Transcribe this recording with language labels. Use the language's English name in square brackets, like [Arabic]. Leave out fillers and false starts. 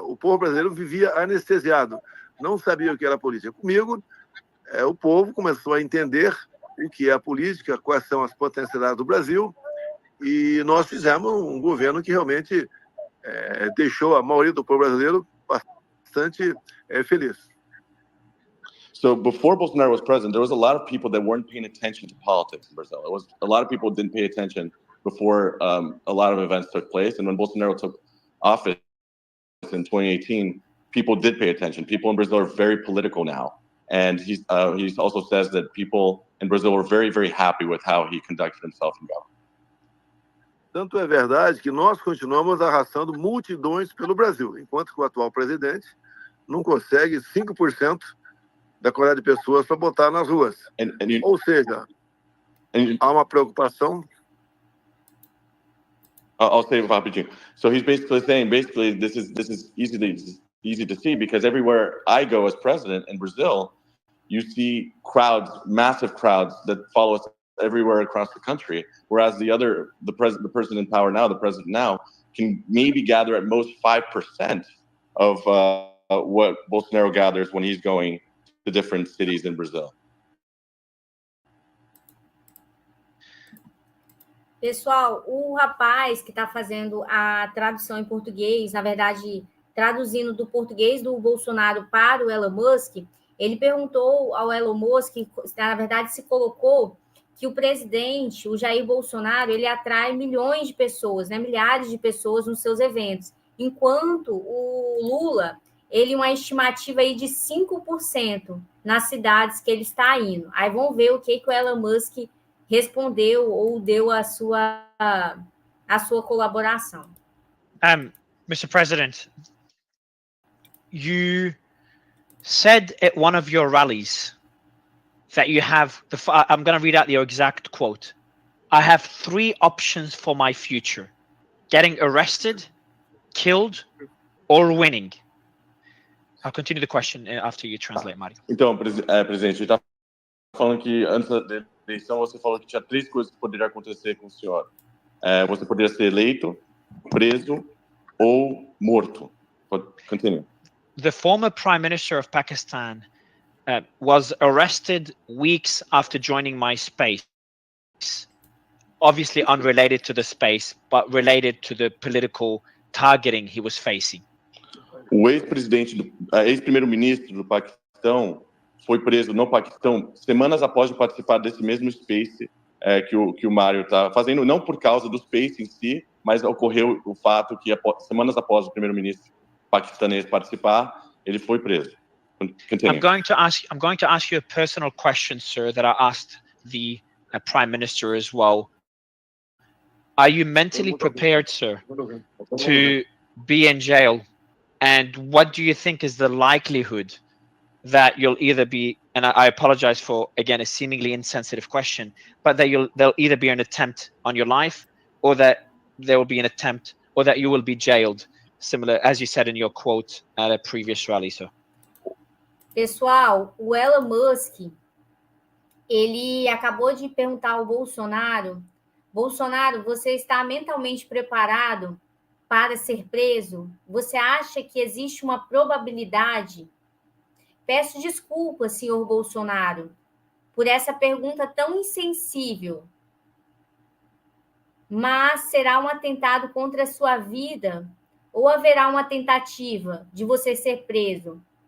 [Portuguese] O povo brasileiro vivia anestesiado, não sabia o que era política. Comigo, o povo começou a entender o que é a política, quais são as potencialidades do Brasil, e nós fizemos um governo que realmente deixou a maioria do povo brasileiro bastante feliz. [English] So before Bolsonaro was president, there was a lot of people that weren't paying attention to politics in Brazil. It was a lot of people didn't pay attention before a lot of events took place. And when Bolsonaro took office in 2018, people did pay attention. People in Brazil are very political now. And he also says that people in Brazil were very, very happy with how he conducted himself in government. [Portuguese] Tanto é verdade que nós continuamos arrastando multidões pelo Brasil, enquanto que o atual presidente não consegue 5% da quantidade de pessoas para botar nas ruas. Ou seja, há uma preocupação. [English] I'll say it rapidinho. So he's basically saying, this is easy to see, because everywhere I go as president in Brazil, you see crowds, massive crowds that follow us everywhere across the country. Whereas the person in power now, the president now, can maybe gather at most 5% of what Bolsonaro gathers when he's going to different cities in Brazil. [Portuguese] Pessoal, o rapaz que está fazendo a tradução em português, na verdade, traduzindo do português do Bolsonaro para o Elon Musk, ele perguntou ao Elon Musk, na verdade, se colocou que o presidente, o Jair Bolsonaro, ele atrai milhões de pessoas, né, milhares de pessoas nos seus eventos, enquanto o Lula, ele uma estimativa aí de 5% nas cidades que ele está indo. Aí vamos ver o que o Elon Musk respondeu ou deu a sua colaboração. [English] Mr. President, you said at one of your rallies that you have, I'm going to read out the exact quote. I have 3 options for my future: getting arrested, killed, or winning. I'll continue the question after you translate, Mário. [Portuguese] Então, presidente, ele está falando que antes da eleição você falou que tinha 3 coisas que poderiam acontecer com o senhor. Você poderia ser eleito, preso ou morto. [English] Continue. The former Prime Minister of Pakistan was arrested weeks after joining my space. Obviously unrelated to the space, but related to the political targeting he was facing. [Portuguese] O ex-primeiro-ministro do Paquistão foi preso no Paquistão semanas após participar desse mesmo space que o Mário está fazendo, não por causa do space em si, mas ocorreu o fato que semanas após o primeiro-ministro paquistanês participar, ele foi preso. [English] Continue. I'm going to ask you a personal question, sir, that I asked the Prime Minister as well. Are you mentally prepared, sir, to be in jail? And what do you think is the likelihood that you'll either be, and I apologize for, again, a seemingly insensitive question, but that there'll either be an attempt on your life, or that there will be an attempt, or that you will be jailed, similar, as you said in your quote at a previous rally, sir? [Portuguese] Pessoal, o Elon Musk, ele acabou de perguntar ao Bolsonaro, você está mentalmente preparado para ser preso? Você acha que existe uma probabilidade? Peço desculpas, senhor Bolsonaro, por essa pergunta tão insensível, mas será um atentado contra a sua vida ou haverá uma tentativa de você ser preso?